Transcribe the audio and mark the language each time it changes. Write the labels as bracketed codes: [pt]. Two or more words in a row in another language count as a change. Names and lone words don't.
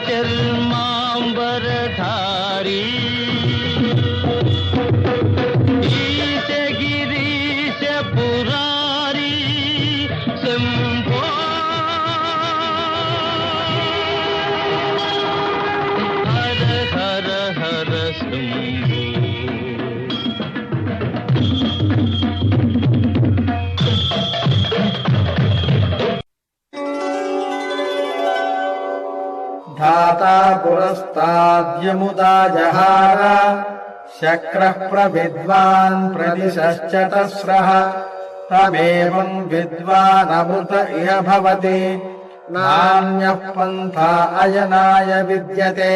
[sa] చర్మాంబరధారీ ఈశ గిరీశ పురారీ శంభో హర హర హర శంభో. धाता पुरस्ताद्यमुदा जहार शक्रः प्रविद्वान् प्रदिशश्चतस्रः तमेवं विद्वानमृत इह भवति नान्यः पन्था अयनाय विद्यते.